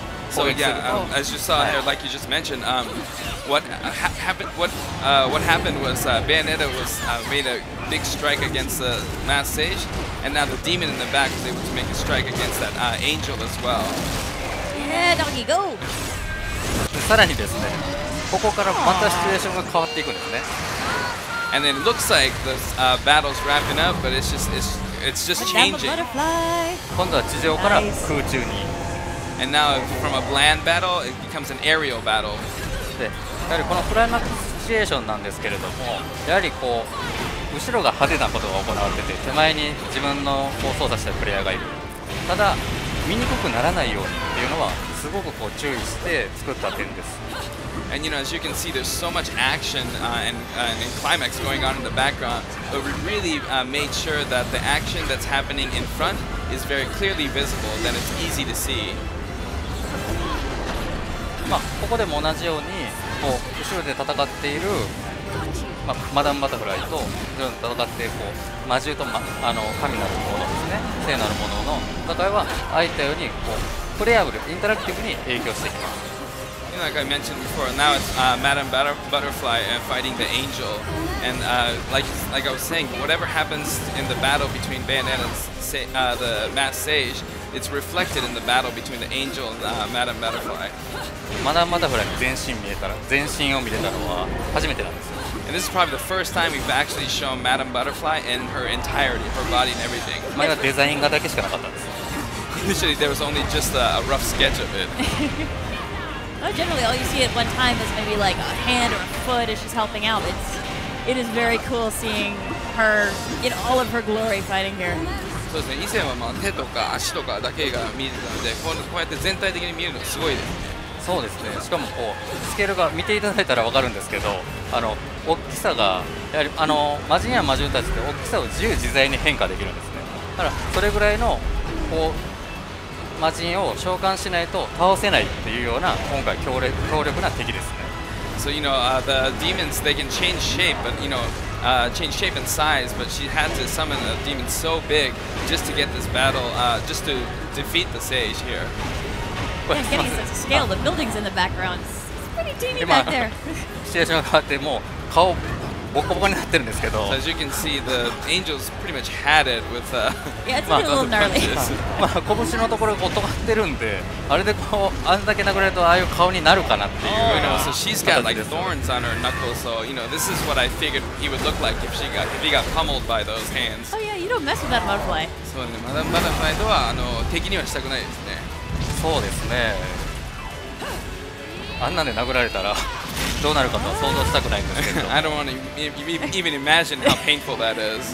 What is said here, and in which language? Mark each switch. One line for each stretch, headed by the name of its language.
English: So yeah, as you saw here, like you just mentioned, what happened was Bayonetta made a big strike against the masked sage, and now the demon in the back was able to make a strike against that angel as well. Yeah, doggy, go!
Japanese: さらにですね、ここからまたシチュエーションが変わっていくんですね。
English: And then it looks like the battle's wrapping up, but it's just changing.
Japanese: 今度は地上から空中に。
English: And now from a land battle, it becomes an aerial battle.
Japanese: で、やはりこのクライマックスシチュエーションなんですけれども、やはり後ろが派手なことが行われてて、手前に自分の操作したプレイヤーがいる。ただ見にくくならないようにっていうのはすごく注意して作った点です。
English: And as you can see, there's so much action and climax going on in the background, but we really made sure that the action that's happening in front is very clearly visible, then it's easy to see.
Japanese: ここでも同じように後ろで戦っている、マダムバタフライと後ろで戦って魔獣と神なるものですね、聖なるものの戦いはああいったようにプレイヤブル、インタラクティブに影響してきます。
English: Like I mentioned before, now it's Madame Butterfly fighting the angel, and like I was saying, whatever happens in the battle between Bayonetta and the masked sage, it's reflected in the battle between the angel and Madame Butterfly.
Japanese: マダムバタフライの全身を見れたのは初めてなんですよ。
English: And this is probably the first time we've actually shown Madame Butterfly in her entirety, her body and everything.
Japanese: 前はデザイン画だけしかなかったんです。
English: Initially, there was only just a rough sketch of it. Well, generally, all you see at one time is maybe like a hand or a foot as she's helping out. It is very cool seeing her in all of her glory fighting here.
Japanese: そうですね。以前は手とか足とかだけが見えてたので、こうやって全体的に見えるのすごいですね。そうですね。しかもこうスケールが見ていただいたらわかるんですけど、大きさがやはり魔人や魔獣たちって大きさを自由自在に変化できるんですね。だからそれぐらいのこう魔人を召喚しないと倒せないっていうような今回強力な敵ですね。
English: So the demons, they can change shape, but change shape and size. But she had to summon a demon so big just to get this battle, just to defeat the sage here. Yeah, getting a sense of scale. The buildings in the background. It's pretty teeny back there.
Japanese: シチュエーションが変わってもう顔ボコボコになってるんですけど、
English: So as you can see, the angels pretty much had it with Yeah, it's a little gnarly.
Japanese: まあ拳のところがこう尖ってるんで、あれでこうあんだけ殴られるとああいう顔になるかなっていうような
English: so she's got
Japanese: 形
English: like
Japanese: です。
English: thorns on her knuckles. So this is what I figured he would look like if he got pummeled by those hands. Oh yeah, you don't mess with that butterfly.
Japanese: そうね、マダムバタフライとは敵にはしたくないですね。そうですね。あんなんで殴られたらどうなるかとは想像したくないんですけど、
English: I don't want to even imagine how painful that is.